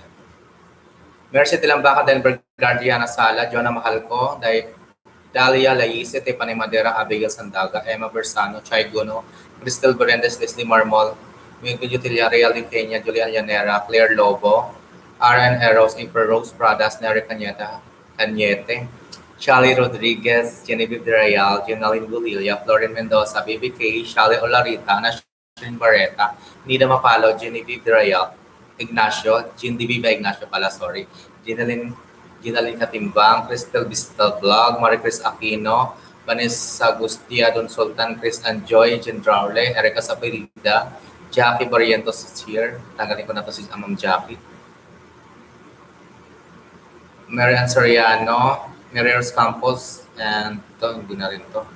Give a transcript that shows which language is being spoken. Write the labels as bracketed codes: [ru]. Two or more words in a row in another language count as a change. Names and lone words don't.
[en] Mercy Tilambaka, Denver Guardiana Sala, Jonah Mahalco, Dalia Laise, Tiffany Madera, Abigail Sandaga, Emma Bersano, Chay Gono, Crystal Berendes, Leslie Marmol, Miguel Utilia, Real de Peña, Julian Llanera, Claire Lobo, R.N. Eros, April Rose Pradas, Nery Cañete, Charlie Rodriguez, Genevieve de Real, Ginaline Bulilla, Florin Mendoza, BBK, Shali Olarita, Nashin Barreta, Nida Mapalo, Genevieve de Real, Ignacio, Viva Ignacio pala, sorry, Ginaline Katimbang, Crystal Bistal Vlog, Maricris Aquino, Vanessa Agustia, Don Sultan, Chris Anjoy, Jen Draule, Erica Sapirida, Jackie Barrientos is here. [tl] Tanggalin ko na to si Ma'am Jackie. Marian Soriano, Mireros Campos, and ito, hindi na rin to.